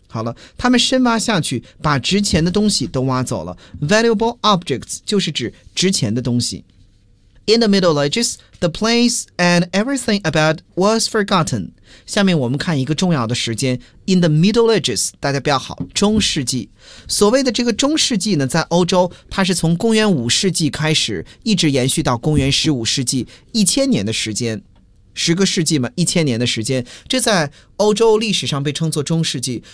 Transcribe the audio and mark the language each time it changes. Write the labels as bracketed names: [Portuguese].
[Chinese] 好了，他们深挖下去，把值钱的东西都挖走了。 [English] Valuable objects [Chinese] 就是指值钱的东西。 [English] In the Middle Ages, the place and everything about was forgotten。 [Chinese] 下面我们看一个重要的时间。 [English] In the Middle Ages， [Chinese] 大家不要好，中世纪。所谓的这个中世纪呢，在欧洲它是从公元5世纪开始，一直延续到公元15世纪，1000年的时间。十个世纪嘛，1000年的时间，这在欧洲历史上被称作中世纪。